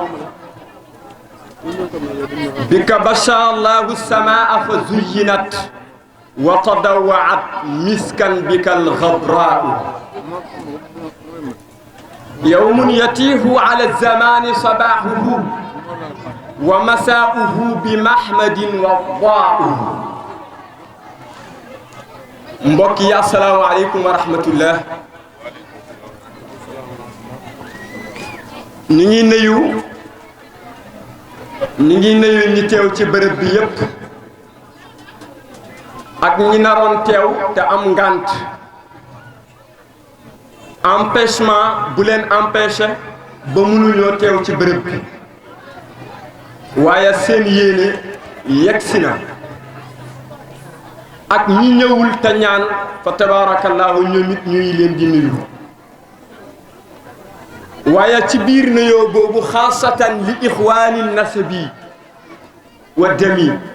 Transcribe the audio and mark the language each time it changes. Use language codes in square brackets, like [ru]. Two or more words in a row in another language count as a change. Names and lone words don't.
[ar] بك بشر الله السماء فزينت وتضوعت مسكا بك الغبراء يوم يتيه على الزمان صباحه ومساؤه بمحمد وضاء [wo] mbokk yi [ar] السلام عليكم ورحمة الله [wo] ñu ngi nuyu ñi teew ci bërëb bi yépp ak ñi naroon teew te am ngànt empêchement bu leen empêché ba mënuñoo teew ci bërëb bi waaye seen yéene yegsi na ak ñi ñëwul te ñaan fa tabaarakallaahu ñoom it ñuy leen di nuyu waaye ci biir nuyoo boobu [ar] خاصة لإخوان النسب والدم